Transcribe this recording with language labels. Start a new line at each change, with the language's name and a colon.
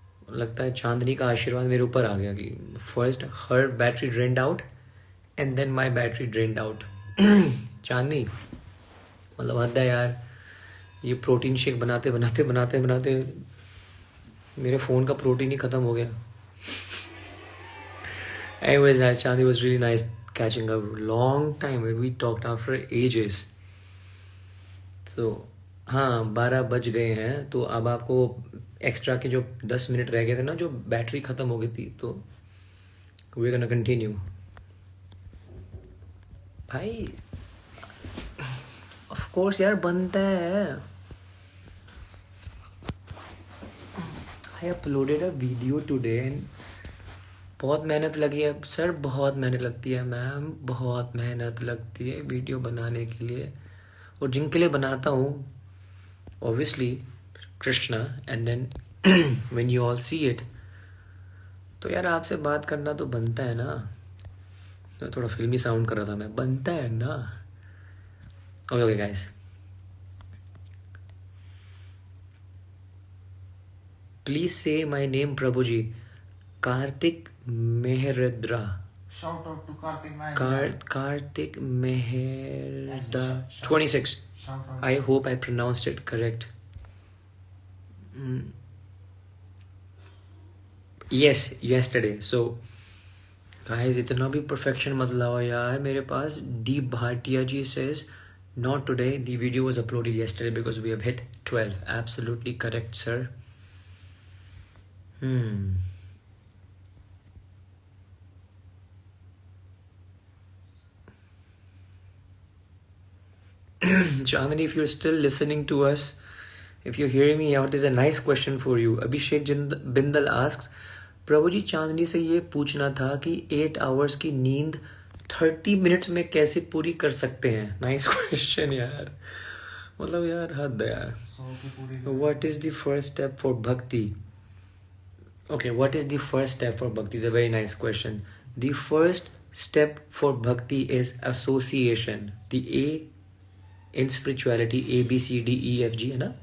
Hindi: लगता है चांदनी का आशीर्वाद मेरे ऊपर आ गया कि
English: first her battery drained out
Hindi: and then my battery drained out. चांदनी मतलब हद है यार. ये प्रोटीन शेक बनाते मेरे फ़ोन का प्रोटीन ही ख़त्म हो गया.
English: Anyways, guys, Chandni was really nice catching up. Long time. We talked after ages.
Hindi: So, हाँ 12 बज गए हैं. तो अब आपको एक्स्ट्रा के जो 10 मिनट रह गए थे ना, जो बैटरी ख़त्म हो गई थी, तो
English: we're gonna continue.
Hindi: भाई of course यार बनता है.
English: I uploaded a video today and
Hindi: बहुत मेहनत लगी है सर. बहुत मेहनत लगती है मैम. बहुत मेहनत लगती है वीडियो बनाने के लिए. और जिनके लिए बनाता हूँ obviously Krishna.
English: and then when you all see it,
Hindi: तो यार आपसे बात करना तो बनता है ना. तो थोड़ा फिल्मी साउंड कर रहा था मैं. बनता है ना.
English: Okay guys, please say my name Prabhu ji.
Hindi: Kartik मेहरद्रा.
English: Shout out to Karthik Mahindra. Karthik Meherda 26. Shout out. I hope I pronounced it correct. Yes, yesterday. So guys,
Hindi: इतना भी perfection मत लाओ यार मेरे पास.
English: Deep Bhatia ji says not today. The video was uploaded yesterday because we have hit 12. Absolutely correct, sir. Chandani, if you're still listening to us, if you're hearing me out, there's a nice question for you.
Hindi: Abhishek Bindal asks, प्रभु जी चांदनी से ये पूछना था कि 8 hours की नींद 30 minutes में कैसे पूरी कर सकते हैं. नाइस क्वेश्चन यार. मतलब यार हद है यार.
English: What is the first step for bhakti? Okay, what is the first step for bhakti is a very nice question. The first step for bhakti is association. The A in spirituality, A, B, C, D, E, F, G
Hindi: है ना.